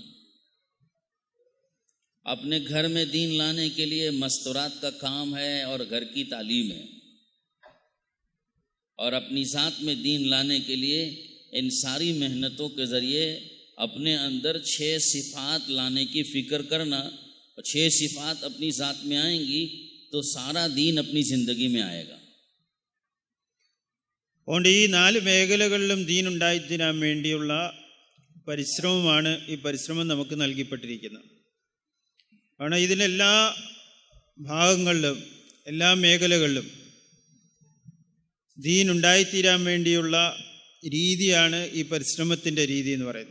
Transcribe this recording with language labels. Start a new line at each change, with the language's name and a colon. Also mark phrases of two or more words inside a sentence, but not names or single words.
Urdu: اپنے گھر میں دین لانے کے لیے مستورات کا کام ہے اور گھر کی تعلیم ہے، اور اپنی ذات میں دین لانے کے لیے ان ساری محنتوں کے ذریعے اپنے اندر 6 صفات لانے کی فکر کرنا، اور 6 صفات اپنی ذات میں آئیں گی تو سارا دین اپنی زندگی میں آئے گا۔
Malayalam: അതുകൊണ്ട് ഈ 4 മേഖലകളിലും ദീൻ ഉണ്ടായിത്തീരാൻ വേണ്ടിയുള്ള പരിശ്രമമാണ് ഈ പരിശ്രമം നമുക്ക് നൽകിപ്പെട്ടിരിക്കുന്നത്. കാരണം ഇതിലെല്ലാ ഭാഗങ്ങളിലും എല്ലാ മേഖലകളിലും ദീൻ ഉണ്ടായിത്തീരാൻ വേണ്ടിയുള്ള രീതിയാണ് ഈ പരിശ്രമത്തിൻ്റെ രീതി എന്ന് പറയുന്നത്.